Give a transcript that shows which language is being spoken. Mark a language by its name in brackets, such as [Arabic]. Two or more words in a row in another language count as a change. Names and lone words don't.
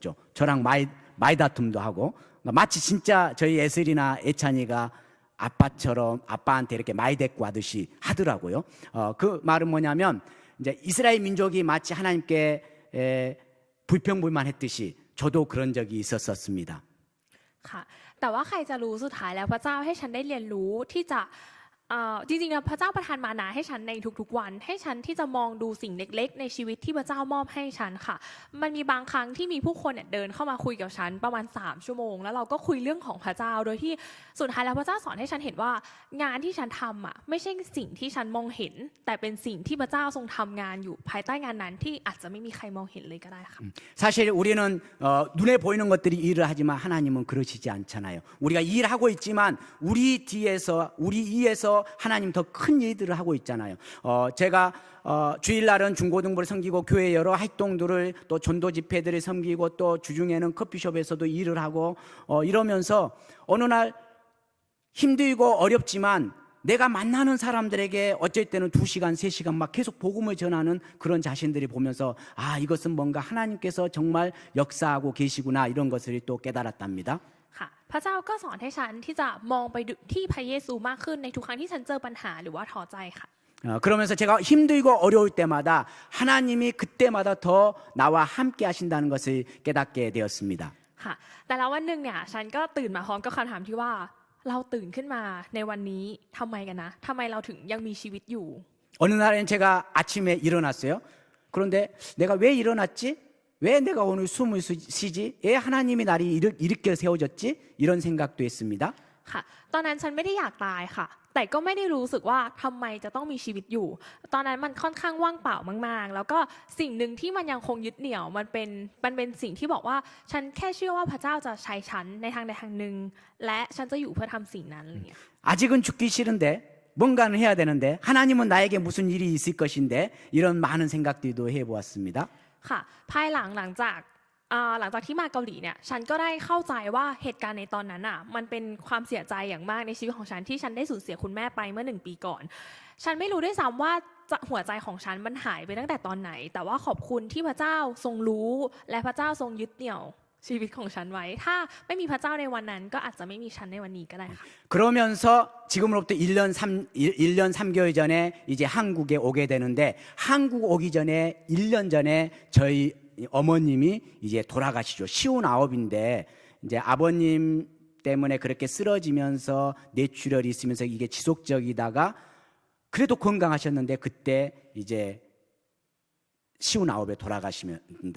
[Korean] 저랑 말다툼도 하고 마치 진짜 저희 에슬이나 애찬이가 아빠한테 이렇게 말대꾸 하듯이 하더라고요. 그 말은 뭐냐면 이제 이스라엘 민족이 마치 하나님께 불평불만했듯이 저도 그런 적이 있었습니다. [Thai] ค่ะแต่ว่าใครจะรู้สุดท้ายแล้วพระเจ้าให้ฉันได้เรียนรู้ที่จะจริงๆแล้วพระเจ้าประทานมานาให้ฉันในทุกๆวันให้ฉันที่จะมองดูสิ่งเล็กๆในชีวิตที่พระเจ้ามอบให้ฉันค่ะมันมีบางครั้งที่มีผู้คนเนี่ยเดินเข้ามาคุยกับฉันประมาณ3 ชั่วโมงแล้วเราก็คุยเรื่องของพระเจ้าโดยที่สุดท้ายแล้วพระเจ้าสอนให้ฉันเห็นว่างานที่ฉันทำอ่ะไม่ใช่สิ่งที่ฉันมองเห็นแต่เป็นสิ่งที่พระเจ้าทรงทำงานอยู่ภายใต้งานนั้นที่อาจจะไม่มีใครมองเห็นเลยก็ได้ค่ะ [Korean] 사실 우리는 눈에 보이는 것들이 일을 하지만 하나님은 그러시지 않잖아요. 우리가 일하고 있지만 우리 뒤에서 우리 이에서 하나님 더 큰 일들을 하고 있잖아요. 제가 주일날은 중고등부를 섬기고 교회 여러 활동들을 또 전도 집회들을 섬기고 또 주중에는 커피숍에서도 일을 하고 이러면서 어느 날 힘들고 어렵지만 내가 만나는 사람들에게 어쩔 때는 2시간, 3시간 막 계속 복음을 전하는 그런 자신들이 보면서 아, 이것은 뭔가 하나님께서 정말 역사하고 계시구나 이런 것을 또 깨달았답니다. [Thai] ค่ะพระเจ้าก็สอนให้ฉันที่จะมองไปที่พระเยซูมากขึ้นในทุกครั้งที่ฉันเจอปัญหาหรือว่าท้อใจค่ะ [Korean] 그러면서 제가 힘들고 어려울 때마다 하나님이 그때마다 더 나와 함께 하신다는 것을 깨닫게 되었습니다. [Thai] ค่ะแต่แล้ววันหนึ่งเนี่ยฉันก็ตื่นมาพร้อมกับคำถามที่ว่าเราตื่นขึ้นมาในวันนี้ทำไมกันนะทำไมเราถึงยังมีชีวิตอยู่ [Korean] 어느 날엔 제가 아침에 일어났어요. 그런데 내가 왜 일어났지? 왜 내가 오늘 숨을 쉬지? 왜 하나님이 나를 일으켜 세워줬지? 이런 생각도 했습니다. [Thai] ค่ะตอนนั้นฉันไม่ได้อยากตายค่ะแต่ก็ไม่ได้รู้สึกว่าทำไมจะต้องมีชีวิตอยู่ตอนนั้นมันค่อนข้างว่างเปล่ามากๆแล้วก็สิ่งหนึ่งที่มันยังคงยึดเหนี่ยวมันเป็นสิ่งที่บอกว่าฉันแค่เชื่อว่าพระเจ้าจะใช้ฉันในทางใดทางหนึ่งและฉันจะอยู่เพื่อทำสิ่งนั้นอะไรอย่างเงี้ย [Korean] 아직은 죽기 싫은데 뭔가는 해야 되는데 하나님은 나에게 무슨 일이 있을 것인데 이런 많은 생각들도 해보았습니다. [Thai] ค่ะภายหลังจากที่มาเกาหลีเนี่ยฉันก็ได้เข้าใจว่าเหตุการณ์ในตอนนั้นอ่ะมันเป็นความเสียใจอย่างมากในชีวิตของฉันที่ฉันได้สูญเสียคุณแม่ไปเมื่อ1 ปีก่อนฉันไม่รู้ด้วยซ้ำว่าหัวใจของฉันมันหายไปตั้งแต่ตอนไหนแต่ว่าขอบคุณที่พระเจ้าทรงรู้และพระเจ้าทรงยึดเหนี่ยวชีวิตของฉันไว้ถ้าไม่มีพระเจ้าในวันนั้นก็อาจจะไม่มีฉันในวันนี้ก็ได้ค่ะ [Korean] 그러면서 지금으로부터 1년 3개월 전에 이제 한국에 오게 되는데 한국 오기 전에 1년 전에 저희 어머님이 이제 돌아가시죠. 59인데 이제 아버님 때문에 그렇게 쓰러지면서 뇌출혈이 있으면서 이게 지속적이다가 그래도 건강하셨는데 그때 이제 59에 돌아가시면다.